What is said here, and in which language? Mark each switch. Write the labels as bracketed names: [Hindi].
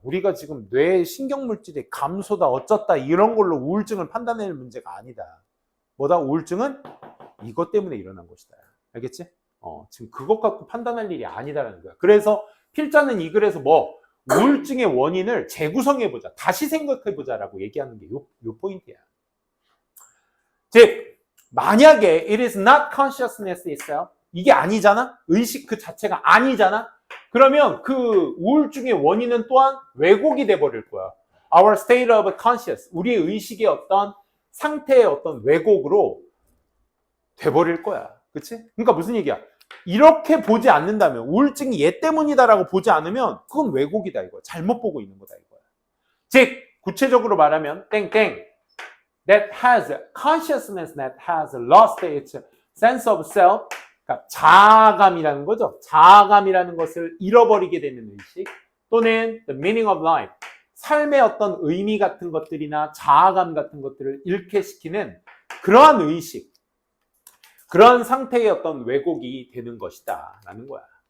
[Korean] 우리가 지금 뇌 신경물질의 감소다 어쩌다 이런 걸로 우울증을 판단하는 문제가 아니다. 뭐다? 우울증은 이것 때문에 일어난 것이다. 알겠지? 지금 그것 갖고 판단할 일이 아니다라는 거야. 그래서 필자는 이 글에서 뭐 우울증의 원인을 재구성해보자, 다시 생각해보자라고 얘기하는 게 요 포인트야. 즉 만약에 [English] it is not consciousness itself, [Korean] 이게 아니잖아? 의식 그 자체가 아니잖아? 그러면 그 우울증의 원인은 또한 왜곡이 돼버릴 거야. [English] Our state of conscious, [Korean] 우리의 의식의 어떤 상태의 어떤 왜곡으로 돼버릴 거야. 그치? 그러니까 무슨 얘기야? 이렇게 보지 않는다면, 우울증이 얘 때문이다라고 보지 않으면 그건 왜곡이다 이거야. 잘못 보고 있는 거다 이거야. 즉 구체적으로 말하면 땡땡 [English] that has consciousness that has lost its sense of self, [Korean] 그러니까 자아감이라는 거죠. 자아감이라는 것을 잃어버리게 되는 의식, 또는 [English] the meaning of life, [Korean] 삶의 어떤 의미 같은 것들이나 자아감 같은 것들을 잃게 시키는 그러한 의식, 그런 상태의 어떤 왜곡이 되는 것이다 라는 거야.